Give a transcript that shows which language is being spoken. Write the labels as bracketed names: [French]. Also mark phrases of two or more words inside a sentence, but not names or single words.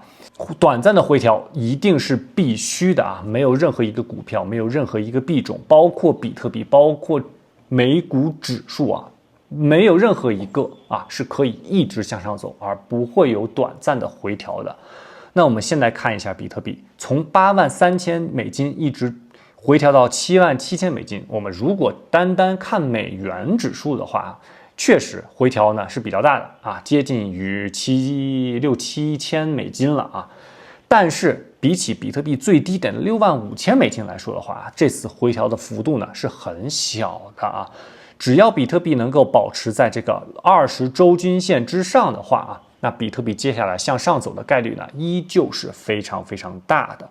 [Chinese] 短暫的回調一定是必須的啊，沒有任何一個股票，沒有任何一個幣種，包括比特幣，包括美股指數啊，沒有任何一個啊是可以一直向上走，而不會有短暫的回調的。那我們現在看一下比特幣，從83000美金一直回調到77000美金，我們如果單單看美元指數的話，確實回調呢是比較大的啊，接近於67000-7000美金了啊。但是比起比特幣最低點的65000美金來說的話，這次回調的幅度呢是很小的啊。只要比特幣能夠保持在這個20週均線之上的話啊，那比特幣接下來向上走的概率呢依舊是非常非常大的。